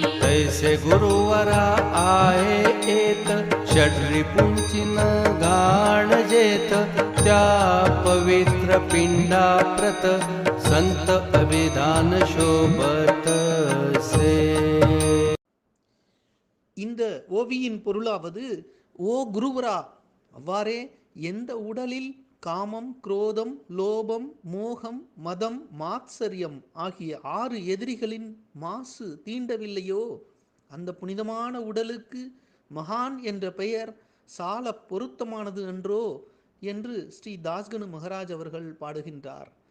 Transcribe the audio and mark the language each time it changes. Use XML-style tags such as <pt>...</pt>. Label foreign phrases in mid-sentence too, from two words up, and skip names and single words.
<mr>जैसे गुरुवरा आहे येत षड्रिपुंची न घाण जेत त्या पवित्र पिंडा प्रत संत अभिधान शोभत से.</mr> <ta>இந்த ஓவியின் பொருளாவது, ஓ குருவரா, அவ்வாறே எந்த உடலில் காமம், குரோதம், லோபம், மோகம், மதம், மாத்சரியம் ஆகிய 6 எதிரிகளின் மாசு தீண்டவில்லையோ அந்த புனிதமான உடலுக்கு மகான் என்ற பெயர் சால பொருத்தமானது என்றோ என்று ஸ்ரீ தாஸ்கனு மகராஜ் அவர்கள் பாடுகின்றார்.</ta>